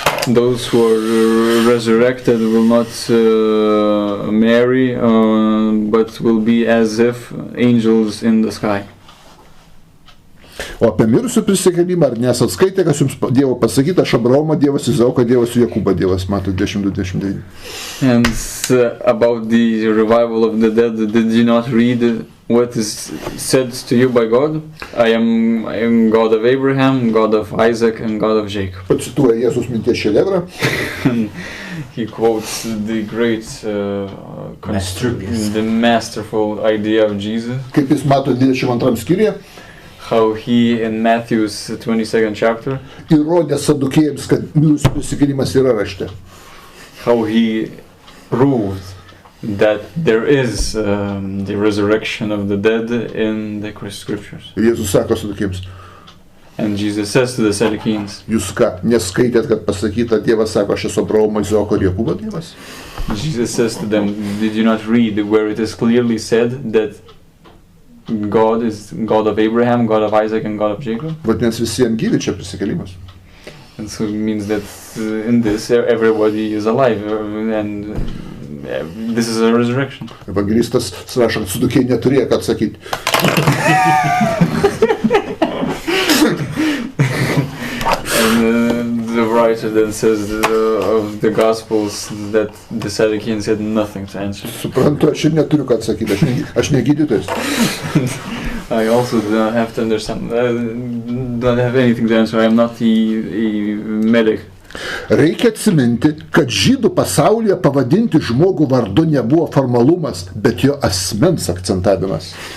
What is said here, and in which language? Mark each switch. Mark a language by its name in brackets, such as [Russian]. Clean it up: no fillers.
[English] Those who are resurrected will not marry, but will be as if angels in the sky. [Lithuanian] O apie mirusių prisikėlimą, ar nesat skaitę, kas jums Dievo pasakyta, aš Abraomą Dievas, Izaoką Dievas, Jokūbą Dievas, mato 22-29. [English] And about the revival of the dead, did you not read what is said to you by God? I am God of Abraham, God of Isaac, and God of Jacob. [Lithuanian] Pacituoja Jėzus minties šedevrą. [English] He quotes the great, the masterful idea of Jesus. [Lithuanian] Kaip jis mato 22 skyriuje. [English] How he in Matthew's 22nd chapter [Lithuanian] įrodė sadukėjams, kad mirusių prisikėlimas yra rašte. [English] How he proved that there is the resurrection of the dead in the scriptures. [Lithuanian] Ir Jėzus sako sadukėjams, [English] And Jesus says to the Sadducees, [Lithuanian] jūs ką, neskaitėt, kad pasakyta, Dievas sako, aš esu Abraomo, Izaoko ir Jokūbo Dievas? [English] Jesus says to them, did you not read where it is clearly said that God is God of Abraham, God of Isaac, and God of Jacob? [Lithuanian] Vadinasi, visiems gyvi čia prisikėlimas. [English] And so it means that in this everybody is alive, and this is a resurrection. [Lithuanian] Evangelistas rašo, kad Sadukiai neturėjo ką atsakyti. [English] And the writer then says of the Gospels that the Sadducees had nothing to answer. [Lithuanian] Suprantu, aš ir neturiu ką atsakyti, aš ne gydytojas. [English] I also don't have to understand, don't have anything to answer, I am not a medic. [Lithuanian] Reikia atsiminti, kad žydų pasaulyje pavadinti žmogų vardu nebuvo formalumas, bet jo asmens akcentavimas.